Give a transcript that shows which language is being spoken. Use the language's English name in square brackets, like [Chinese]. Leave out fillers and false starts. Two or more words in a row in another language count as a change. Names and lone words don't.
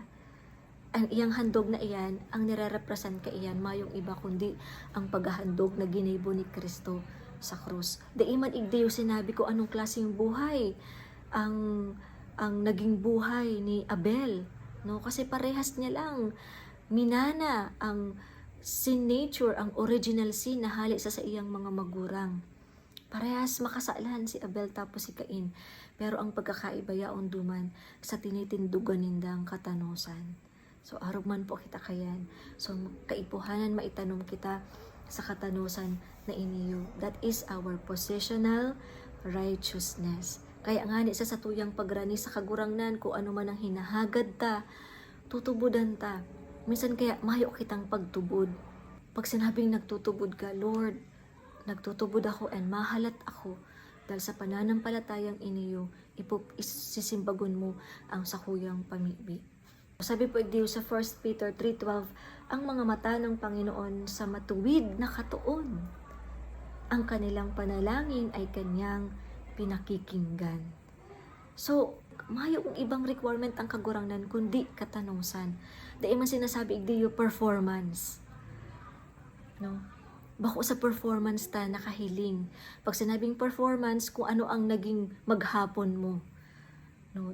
[Bikol] Ang iyang handog na iyan, ang nire-represent ka iyan, mayong iba kundi ang paghahandog na ginibo ni Kristo sa krus. [Filipino] Daiman igdiyo sinabi ko anong klaseng buhay ang naging buhay ni Abel. No? Kasi parehas niya lang. Minana ang [English] sin nature, [Filipino] ang [English] original sin [Filipino] na hali sa iyang mga magurang. Parehas makasalan si Abel tapos si Cain. [Bikol] Pero ang pagkakaiba yaon duman sa tinitindugan nindang katanosan. So arog man po kita kayan. So kaipuhanan maitanom kita sa katanosan na iniyo. [English] That is our positional righteousness. [Bikol] Kaya nga ni sa satuyang pagrani sa kagurangnan kung ano man ang hinahagad ta, tutubudan ta. Minsan kaya mayo kitang pagtubod. Pag sinabing nagtutubod ka, Lord, nagtutubod ako and mahalat ako dahil sa pananampalatayang iniyo, isisimbagon mo ang sakuyang pamibi. [Filipino] Sabi po igdiyo sa 1 Peter 3:12, ang mga mata ng Panginoon sa matuwid na katuon. Ang kanilang panalangin ay kanyang pinakikinggan. So, [Bikol] mayo kung ibang requirement ang kagurangnan kundi katanusan. Dahil man sinasabi igdiyo performance. No? Bako sa performance ta nakahiling. Pag sinabing performance, kung ano ang naging maghapon mo. No?